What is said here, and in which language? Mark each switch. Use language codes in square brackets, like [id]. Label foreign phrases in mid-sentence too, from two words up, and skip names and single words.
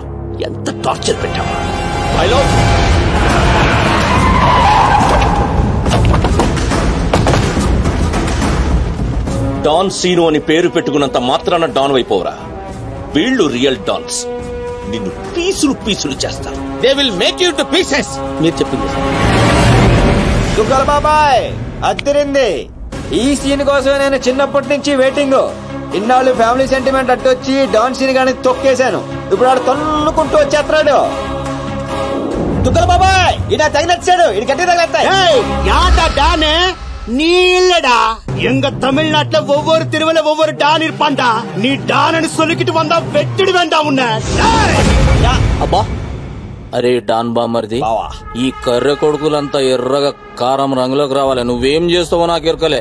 [te] ఎంత టార్చర్ పెట్టావు. డాన్ సీను అని పేరు పెట్టుకున్నంత మాత్రాన డాన్ అయిపోవరా? వీళ్ళు రియల్ డాన్స్. నిన్ను పీసులు పీసులు చేస్తారు. [en] They will make you to pieces. [te] మీరు చెప్పింది దుగ్గల బాబాయ్, అద్దరింది. ఈ సీన్ కోసమే నేను చిన్నప్పటి నుంచి వెయిటింగ్. ఇన్నాళ్ళు ఫ్యామిలీ సెంటిమెంట్ అట్టొచ్చి డాన్ సీన్ గాని తొక్కేశాను. ఇప్పుడు ఆడు తన్నుకుంటూ వచ్చేస్తున్నాడు. దుగ్గల బాబాయ్ ఈయన తగినచ్చాడు ఇది గట్టి తగిలేస్తాయి [ta] டானே நீ இல்லடா எங்க தமிழ்நாட்டுல ஒவ்வொரு திருவிழா ஒவ்வொரு டான் இருப்பான்டா நீ டான்னு சொல்லிக்கிட்டு வந்தா வெட்டிடு வேண்டாம் உன்ன [te] అబ్బా అరే డాన్ బామర్ది బావా. ఈ కర్రె కొడుకులంతా ఎర్రగా కారం రంగులోకి రావాలి. నువ్వేం చేస్తావో నాకు ఎరకలే.